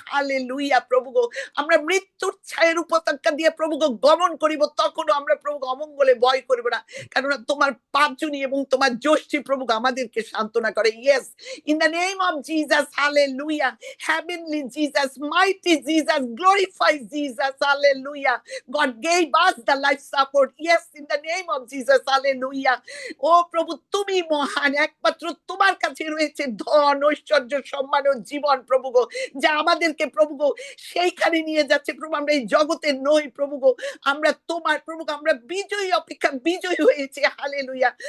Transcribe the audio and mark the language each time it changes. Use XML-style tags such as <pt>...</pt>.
<bn>Hallelujah প্রভু গো। আমরা মৃত্যুর ছায়ের উপত্যকা দিয়ে প্রভু গো গমন করিব, তখনও আমরা প্রভু অমঙ্গলে ভয় করিব না, কেননা তোমার পাঁচজনী এবং তোমার জ্যোষ্ঠী প্রভু আমাদেরকে সান্ত্বনা করে।</bn> <en>Yes, in the name of Jesus. Hallelujah. Heavenly Jesus, mighty Jesus, glorify Jesus. Hallelujah. God gave us the life support. Yes, in the name of Jesus. Hallelujah.</en> <bn>ও প্রভু, তুমি মহান, একমাত্র তোমার কাছে রয়েছে ধন ঐশ্বর্য সম্মান ও জীবন প্রভু গো, যা আমাদেরকে প্রভু গো সেইখানে নিয়ে যাচ্ছে প্রভু। আমরা এই জগতে নই প্রভু গো, আমরা তোমার প্রভু গো, আমরা বিজয়ী অপেক্ষা বিজয়ী হয়েছে। হালেলুয়া।</bn>